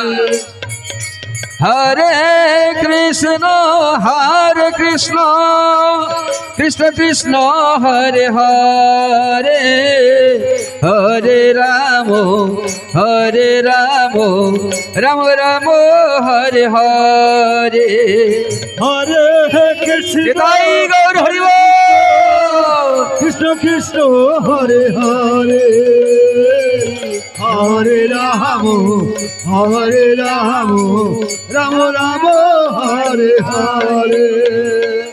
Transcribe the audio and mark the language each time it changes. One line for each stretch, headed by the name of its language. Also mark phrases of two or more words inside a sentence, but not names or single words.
Sanskrit: হরে কৃষ্ণ কৃষ্ণ কৃষ্ণ হরে হরে হরে রাম রাম রাম হরে হরে হরে কৃষ্ণ
Bangla: তাই গৌর হরি বল।
Sanskrit: কৃষ্ণ কৃষ্ণ হরে হরে হরে রাম রাম রাম হরে হরে